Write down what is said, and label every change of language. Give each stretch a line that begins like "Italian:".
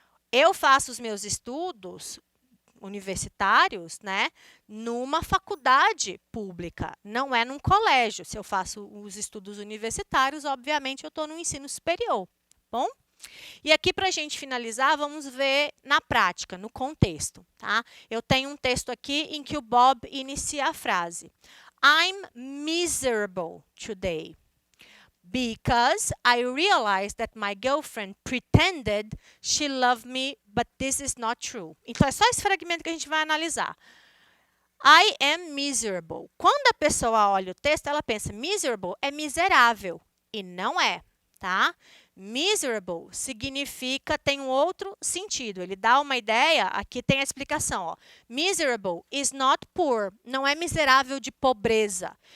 Portuguese: Eu faço os meus estudos universitários, né, numa faculdade pública, não é num colégio. Se eu faço os estudos universitários, obviamente eu estou no ensino superior, bom? E aqui, para a gente finalizar, vamos ver na prática, no contexto. Tá? Eu tenho um texto aqui em que o Bob inicia a frase.
English: I'm miserable today because I realized that my girlfriend pretended she loved me, but this is not true.
Portuguese: Então, é só esse fragmento que a gente vai analisar.
English: I am miserable.
Portuguese: Quando a pessoa olha o texto, ela pensa, miserable é miserável. E não é, tá? Miserable significa, tem um outro sentido. Ele dá uma ideia, aqui tem a explicação. Ó.
English: Miserable is not poor,
Portuguese: não é miserável de pobreza.